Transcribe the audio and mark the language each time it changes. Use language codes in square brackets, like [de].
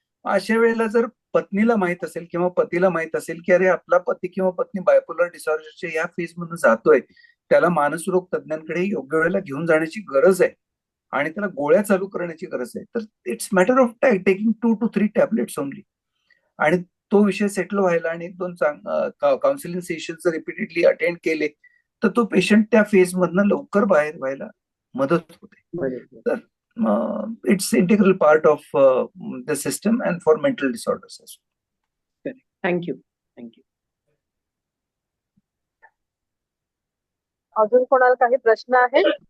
[mr] अशा वेळेला जर पत्नीला माहित असेल किंवा पतीला माहित असेल की अरे आपला पती किंवा पत्नी बायपोलर डिसऑर्डरच्या या फेज मधून जातोय, त्याला मानसरोग तज्ञांकडे योग्य वेळेला घेऊन जाण्याची गरज आहे आणि त्याला गोळ्या चालू करण्याची गरज आहे, तर [en] it's matter of taking 2 to 3 tablets only, [mr] आणि तो विषय सेटल व्हायला आणि 1-2 काउन्सिलिंग सेशन्स रिपीटेडली अटेंड केले तर तो पेशंट त्या फेज मधनं लवकर बाहेर व्हायला मदत होते. [en] तर it's integral part of the system and for mental disorders as well. Thank you. [mr] अजून कोणाला काही प्रश्न आहेत?